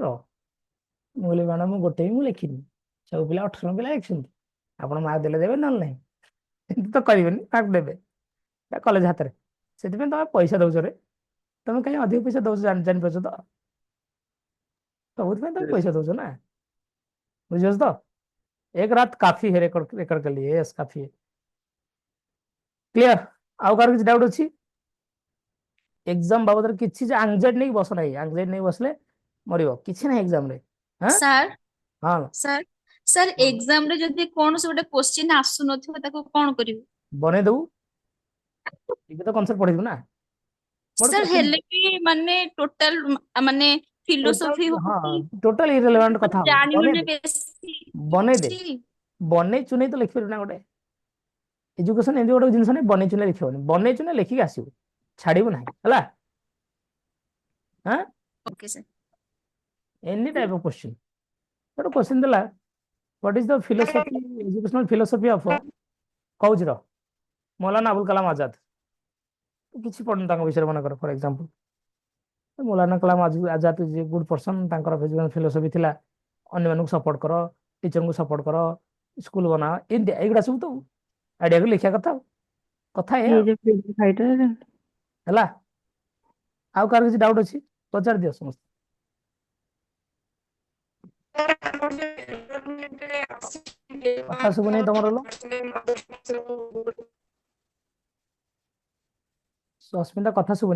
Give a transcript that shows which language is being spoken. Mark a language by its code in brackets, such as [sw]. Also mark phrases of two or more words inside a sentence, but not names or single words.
[or] ମୁଁ କହିଲି ମ୍ୟାଡାମ ମୁଁ ଗୋଟେ ବି ମୁଁ ଲେଖିନି, ସବୁ ପିଲା 18 ପିଲା ଲେଖିଛନ୍ତି, ଆପଣ ମାର୍କ ଦେଲେ ଦେବେ, ନହେଲେ ନାହିଁ। ଏମିତି ତ କରିବେନି, ମାର୍କ ଦେବେ, କଲେଜ ହାତରେ। ସେଥିପାଇଁ ତମେ ପଇସା ଦଉଛ ରେ, ତମେ କାହିଁ ଅଧିକ ପଇସା ଦଉଛ ଜାଣିପାରୁଛ ତ? ସବୁଥିପାଇଁ ତମେ ପଇସା ଦଉଛ ନା, ବୁଝିପାରୁଛ ତ? [hi] एक रात काफी है रेकर्ड रेकर्ड कर लिए, यस काफी है। क्लियर? [or] ଆଉ କାହାର କିଛି ଡାଉଟ୍ ଅଛି? ଏକ୍ସାମ ବାବଦରେ କିଛି ଯେ ଆଙ୍ଗଜାଇଟି ନେଇକି ବସ ନାହିଁ, ଆଙ୍ଗଜାଇଟି ନେଇକି ବସିଲେ ମରିବ, କିଛି ନାହିଁ ଏକ୍ସାମ ରେ। ସାର୍ ହଁ ସାର୍ ସାର୍ ଏକ୍ସାମ ରେ ଯଦି କୌଣସି ଗୋଟେ କ୍ୱେଶ୍ଚିନ୍ ଆସୁନଥିବ ତାକୁ କଣ କରିବୁ? ବନେଇ ଦବୁ, ଏବେ ତ କନସେପ୍ଟ ପଢେଇବୁ ନା। ମୋର ସାର୍ question ହେଲେ ବି ମାନେ ଟୋଟାଲ ମାନେ ଫିଲୋସଫି total, ହଉ ହଁ କି [en] total irrelevant [or] କଥା ହବ, ଜାଣିନୁ ବନେଇ ନା ଦେ, ବେଶୀ ବନେଇ ଦେ, କିଛି। ବନେଇ ଚୁନେଇ ତ ଲେଖିପାରିବୁ ନା ଗୋଟେ। ଏଜୁକେସନ ଏମିତି ଗୋଟେ ଜିନିଷ ନାହିଁ ବନେଇ ଚୁନେଇ ଲେଖିବନି, ବନେଇ ଚୁନେଇ ଲେଖିକି ଆସିବୁ, ଛାଡିବୁ ନାହିଁ ହେଲା। [en] okay sir. any type of question, [or] ଗୋଟେ କ୍ୱେଶ୍ଚିନ୍ ଦେଲା, [en] what is the philosophy, educational philosophy of, [or] କହୁଛି ର, ମୌଲାନା ଆବୁଲ କାଲାମ ଆଜାଦ। କିଛି ପଢୁନି ତାଙ୍କ ବିଷୟରେ ମନେକର, [en] for example ମୌଲାନା କଲାମ ଆଜାଦ is a good person, [or] ତାଙ୍କର ଫିଲୋସଫି ଥିଲା ଅନ୍ୟମାନଙ୍କୁ ସପୋର୍ଟ କର, ଟିଚରଙ୍କୁ ସପୋର୍ଟ କର, ସ୍କୁଲ ବନାଅ, ଏମିତି ଏଇଗୁଡା ସବୁ ତ ଆଇଡିଆକୁ ଲେଖିବା କଥା, କଥା [en] he [or] ଏଇଆ [en] is a freedom fighter. [or] ହେଲା। ଆଉ କାହାର କିଛି ଡାଉଟ୍ ଅଛି ପଚାରି ଦିଅ ସମସ୍ତେ। କଥା ଶୁଭୁନି ତମର ଲୋ, ସସ୍ମିତା କଥା ଶୁଭୁନି।